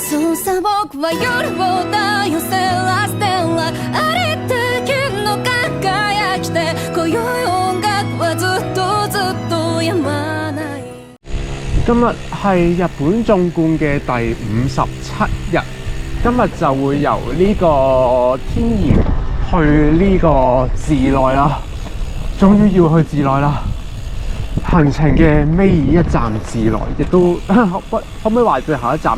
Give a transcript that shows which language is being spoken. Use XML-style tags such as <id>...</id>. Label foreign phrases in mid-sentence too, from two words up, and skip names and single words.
<ja>そうさ僕は夜をだよステラステラありったけの輝きで今宵音楽はずっと止まない。</ja> <yue>今日係日本縱貫嘅第57日，今日就會由呢個天然去呢個寺內啦，終於要去寺內啦。行程嘅尾一站寺內，亦都可唔可以話最後一站呢？</yue>